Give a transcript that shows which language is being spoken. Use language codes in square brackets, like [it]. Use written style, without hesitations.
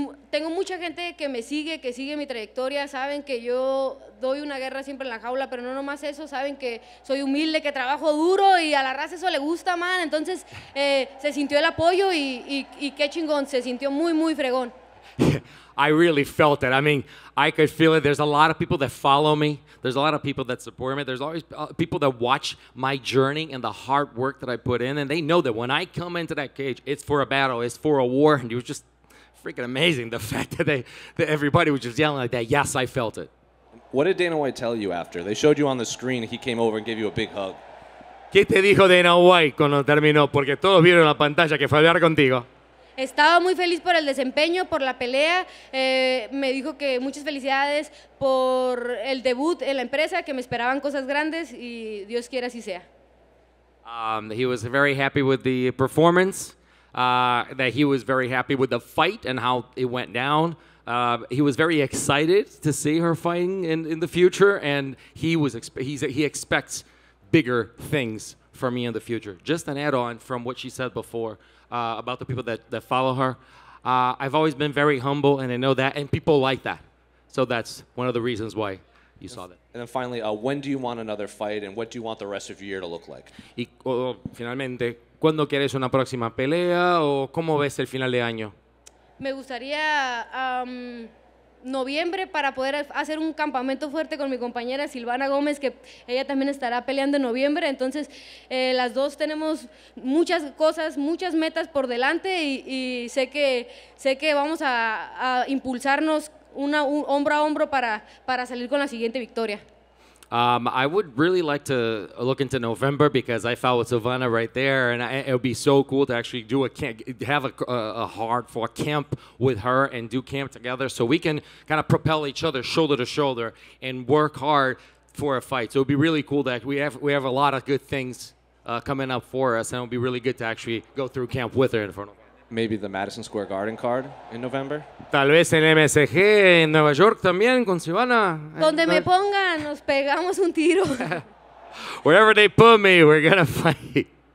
[es] Tengo mucha gente que sigue mi trayectoria, saben que yo doy una guerra siempre en la jaula, pero no nomás eso, saben que soy humilde, que trabajo duro y a la raza eso le gusta, man. Entonces se sintió el apoyo y qué chingón, se sintió muy fregón. [en] I really felt it. I mean, I could feel it. There's a lot of people that follow me. There's a lot of people that support me. There's always people that watch my journey and the hard work that I put in, and they know that when I come into that cage, it's for a battle, it's for a war, and it was just freaking amazing, the fact that everybody was just yelling like that. Yes, I felt it. What did Dana White tell you after? They showed you on the screen, he came over and gave you a big hug. [es] ¿Qué te dijo Dana White cuando terminó? Porque todos vieron la pantalla que fue a hablar contigo. Estaba muy feliz por el desempeño, por la pelea. Me dijo que muchas felicidades por el debut en la empresa, que me esperaban cosas grandes y Dios quiera así sea. [en] He was very happy with the performance. That he was very happy with the fight and how it went down. He was very excited to see her fighting in the future, and he expects bigger things from me in the future. Just an add-on from what she said before about the people that follow her. I've always been very humble, and I know that, and people like that. So that's one of the reasons why you saw that. And then finally, when do you want another fight, and what do you want the rest of your year to look like? [es] Y finalmente, ¿cuándo quieres una próxima pelea o cómo ves el final de año? Me gustaría noviembre para poder hacer un campamento fuerte con mi compañera Silvana Gómez, que ella también estará peleando en noviembre. Entonces, las dos tenemos muchas cosas, muchas metas por delante y sé que vamos a impulsarnos hombro a hombro para salir con la siguiente victoria. [en] I would really like to look into November because I fought with Savannah right there, and it would be so cool to actually do have a hard-fought camp with her and do camp together, so we can kind of propel each other shoulder to shoulder and work hard for a fight. So it would be really cool that we have a lot of good things coming up for us, and it would be really good to actually go through camp with her in front of her. Maybe the Madison Square Garden card in November? [es] Tal vez en MSG en Nueva York también con Savannah. Donde me pongan, nos pegamos un tiro. [en] Wherever they put me, we're gonna fight.